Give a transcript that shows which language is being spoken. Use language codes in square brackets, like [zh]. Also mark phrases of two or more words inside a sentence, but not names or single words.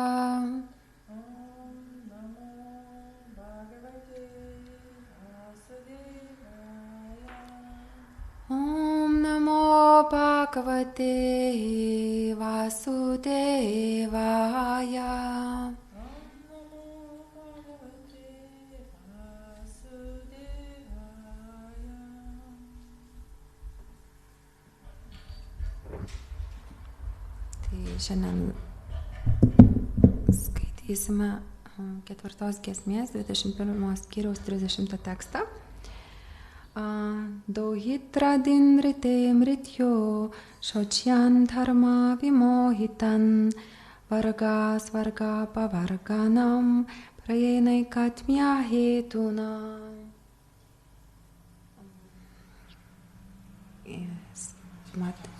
[sa] Om Namo Bhagavate Vasudevaya. [lt] Tai šiandien skaitysime 4 giesmės 21 skyriaus 30 tekstą. [sa] Dauhitra dinrite mrityo shochyan dharma vimohitan varga svarga pavarganam prayenaikatmya hetuna. [lt] Yes, mat.